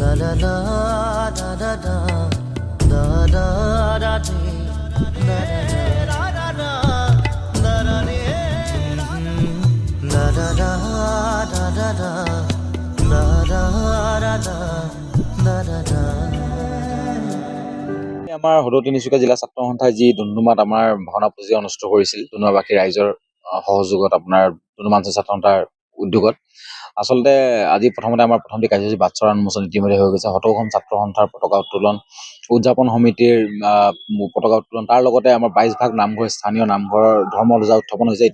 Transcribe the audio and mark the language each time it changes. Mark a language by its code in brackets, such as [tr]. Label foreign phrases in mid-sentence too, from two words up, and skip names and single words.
[as] da da da da da da da da de da da da da da da de da da da da da da da da da da da da আমাৰ সদৌ তিনিচুকীয়া জিলা ছাত্ৰ সন্থাই যি ডুমডুমাত আমাৰ ভাওনা পুঁজি অনুষ্ঠিত কৰিছিল ডুমডুমাবাসী ৰাইজৰ সহযোগত আপোনাৰ ডুমডুমা অঞ্চল ছাত্ৰ সন্থাৰ উদ্যোগত আচলতে আজি প্ৰথমতে আমাৰ প্ৰথমটি কাৰ্যসূচী বাটচৰা উন্মোচন ইতিমধ্যে হৈ গৈছে। সদৌখন ছাত্ৰ সন্থাৰ পতাকা উত্তোলন উদযাপন সমিতিৰ পতাকা উত্তোলন তাৰ লগতে আমাৰ 22 ভাগ নামঘৰ স্থানীয় নামঘৰৰ ধৰ্মধ্বজা উত্থাপন হৈছে।